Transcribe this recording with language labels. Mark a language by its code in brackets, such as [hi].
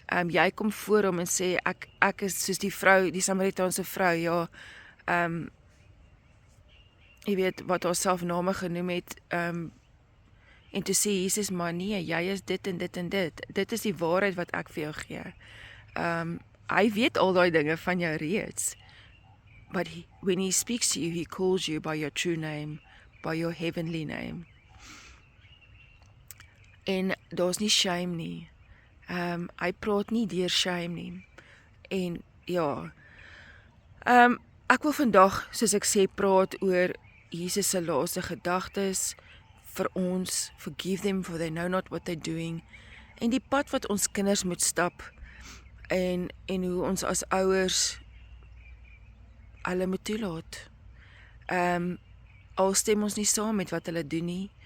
[af] Jy kom voor hom en sê, ek is soos die vrou, die Samaritaanse vrou, ja, jy weet, wat haar self name genoem het, en toe sê Jesus, maar nee, jy is dit en dit en dit. Dit is die waarheid wat ek vir jou gee. Hy weet al daai dinge van jou reeds. [en] But when he speaks to you, he calls you by your true name, by your heavenly name. [af] En daar's nie shame nie. Hy praat nie deur shame nie. En ja, ek wil vandag, soos ek sê, praat oor Jesus se laaste gedagtes vir ons, [en] forgive them for they know not what they're doing, [af] en die pad wat ons kinders moet stap, en hoe ons as ouers hulle moet toelaat. Al stem ons nie saam met wat hulle doen nie,